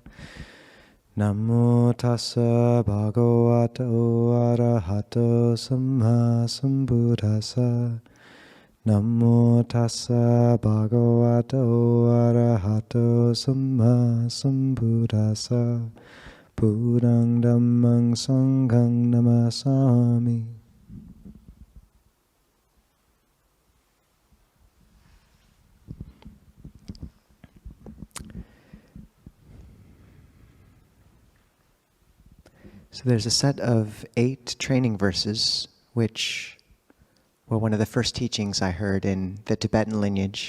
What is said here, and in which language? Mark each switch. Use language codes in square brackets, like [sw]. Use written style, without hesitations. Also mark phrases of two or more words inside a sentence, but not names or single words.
[pi] Namo tassa bhagavato arahato samma sambuddhassa. Namo tassa bhagavato arahato samma sambuddhassa. Buddhang dhammang sanghang namasami. [en] So there's a set of 8 training verses which were one of the first teachings I heard in the Tibetan lineage.